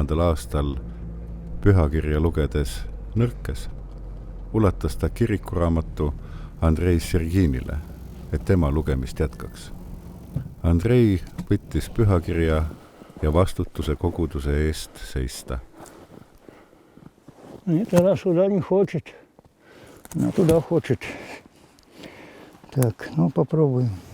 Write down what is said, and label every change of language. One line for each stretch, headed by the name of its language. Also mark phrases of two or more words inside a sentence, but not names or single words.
Estonian: aastal pühakirja lugedes nõrkes, ulatas ta kirikuraamatu Andrei Serginile, et tema lugemist jätkaks. Andrei võttis pühakirja ja vastutuse koguduse eest seista.
Russian: Нет, она сюда не хочет, она туда хочет. Так, ну попробуем.